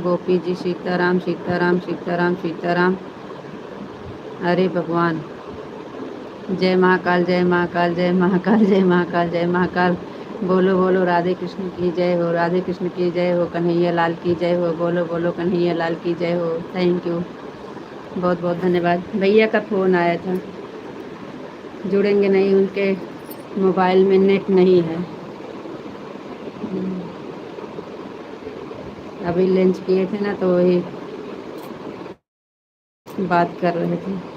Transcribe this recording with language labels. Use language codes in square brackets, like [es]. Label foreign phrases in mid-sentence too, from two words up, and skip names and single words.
[hi] गोपी जी सीताराम सीताराम सीताराम सीताराम। अरे भगवान, जय महाकाल जय महाकाल जय महाकाल जय महाकाल जय महाकाल। बोलो बोलो राधे कृष्ण की जय हो, राधे कृष्ण की जय हो, कन्हैया लाल की जय हो। बोलो बोलो कन्हैया लाल की जय हो। [en] thank you, [hi] बहुत बहुत धन्यवाद। भैया का फ़ोन आया था, जुड़ेंगे नहीं, उनके मोबाइल में नेट नहीं है। अभी लंच किए थे ना, तो वही बात कर रहे थे।